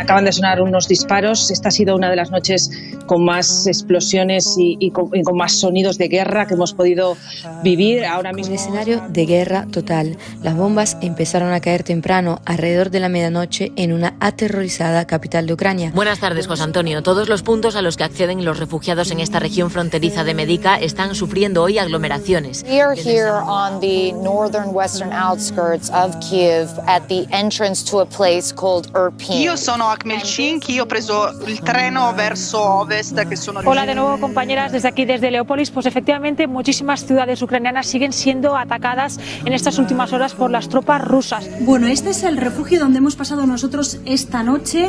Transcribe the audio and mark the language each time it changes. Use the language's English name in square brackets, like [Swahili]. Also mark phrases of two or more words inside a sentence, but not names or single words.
[Spanish] Acaban de sonar unos disparos. Esta ha sido una de las noches con más explosiones y con más sonidos de guerra que hemos podido vivir ahora mismo. Un escenario de guerra total. Las bombas empezaron a caer temprano, alrededor de la medianoche, en una aterrorizada capital de Ucrania. Buenas tardes, José Antonio. Todos los puntos a los que acceden los refugiados en esta región fronteriza de Medica están sufriendo hoy aglomeraciones. [English] We are here on the northern western outskirts of Kiev at the entrance to a place called Irpin. [Italian] Io sono a Khmelnytskyi, ho preso il treno verso ovest che sono. [Spanish] Hola de nuevo, compañeras, desde aquí, desde Leópolis. Pues efectivamente muchísimas ciudades ucranianas siguen siendo atacadas en estas últimas horas por las tropas rusas. Bueno, este es el refugio donde hemos pasado nosotros esta noche.